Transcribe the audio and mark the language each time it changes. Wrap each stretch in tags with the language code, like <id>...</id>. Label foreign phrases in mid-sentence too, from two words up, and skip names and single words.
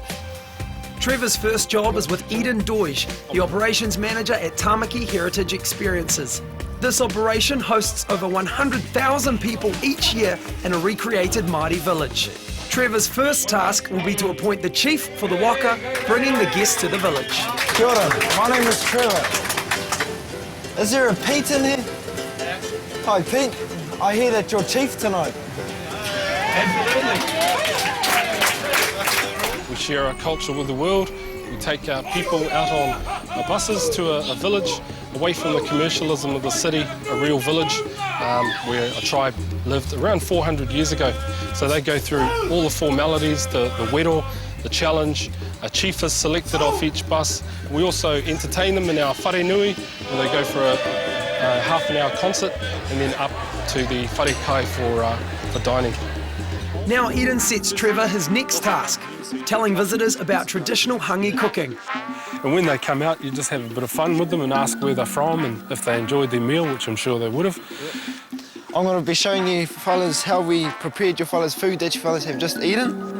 <en>Trevor's first job is with Eden Doige, the operations manager at Tamaki Heritage Experiences. This operation hosts over 100,000 people each year in a recreated Māori village. Trevor's first task will be to appoint the chief for the waka, bringing the guests to the village.</en> <mi>Kia ora,</mi> <en>my name is Trevor. Is there a Pete in here? Hi Pete, I hear that you're chief tonight. We share our culture with the world. We take our people out on buses to a village, away from the commercialism of the city, a real village where a tribe lived around 400 years ago. So they go through all the formalities, the wero, the challenge. A chief is selected off each bus. We also entertain them in our</en> <mi>whare nui,</mi> <en>where they go for a half-an-hour concert and then up to the</en> <mi>whare kai</mi> <en>for dining. Now Eden sets Trevor his next task, telling visitors about traditional hangi cooking. And when they come out, you just have a bit of fun with them and ask where they're from and if they enjoyed their meal, which I'm sure they would have. I'm going to be showing you fellas how we prepared your fellas food that you fellas have just eaten.</en>